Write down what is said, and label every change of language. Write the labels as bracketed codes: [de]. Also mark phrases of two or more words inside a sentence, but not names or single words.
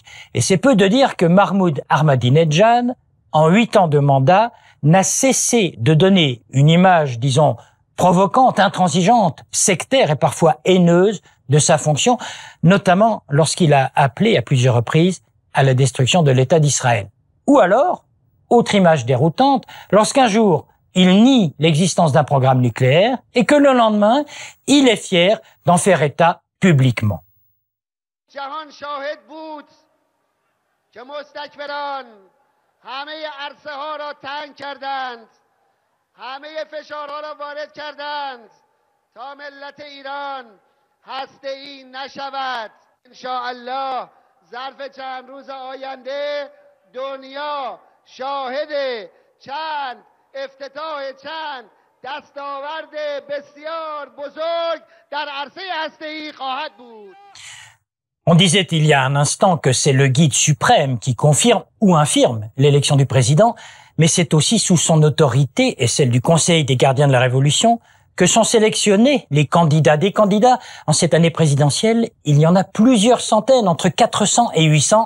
[fr] Et c'est peu de dire que Mahmoud Ahmadinejad, en 8 ans de mandat, n'a cessé de donner une image, disons, provocante, intransigeante, sectaire et parfois haineuse de sa fonction, notamment lorsqu'il a appelé à plusieurs reprises à la destruction de l'État d'Israël. Ou alors, autre image déroutante, lorsqu'un jour, il nie l'existence d'un programme nucléaire et que le lendemain, il est fier d'en faire état publiquement. [fa] جهان شاهد بود که مستکبران همه عرصه ها را تنگ کردند، همه فشارها را وارد کردند تا ملت ایران هسته‌ای نشود. [ar] ان شاء الله [fa] ظرف چند روز آینده دنیا شاهد چند افتتاح چند دستاورد بسیار بزرگ در عرصه هسته‌ای خواهد بود. [fr] On disait il y a un instant que c'est le guide suprême qui confirme ou infirme l'élection du président, mais c'est aussi sous son autorité et celle du Conseil des gardiens de la Révolution que sont sélectionnés les candidats. Des candidats, en cette année présidentielle, il y en a plusieurs centaines, entre 400 et 800.